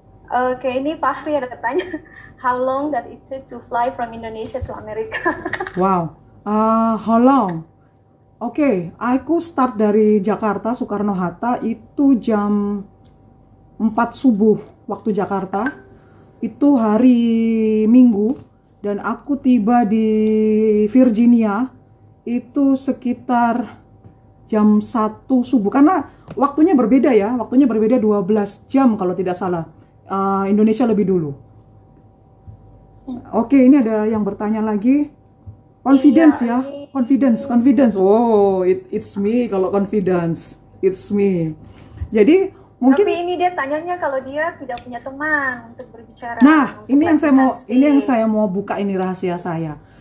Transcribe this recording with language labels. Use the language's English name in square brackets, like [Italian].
[Indonesian] Oke, ini Fahri ada tanya, [English] how long that it took to fly from Indonesia to America? Wow, how long? [Indonesian] Oke, aku start dari Jakarta, Soekarno-Hatta, itu jam 4 subuh waktu Jakarta. Itu hari Minggu, dan aku tiba di Virginia, itu sekitar jam 1 subuh. Karena waktunya berbeda ya, waktunya berbeda 12 jam kalau tidak salah. Indonesia lebih dulu. Oke, ini ada yang bertanya lagi. [English] Confidence ya, confidence. Oh, it's me [Indonesian] kalau [English] confidence, it's me. [Indonesian] Jadi mungkin. Tapi ini dia tanyanya kalau dia tidak punya teman untuk berbicara. Nah, ini yang saya mau buka, ini rahasia saya.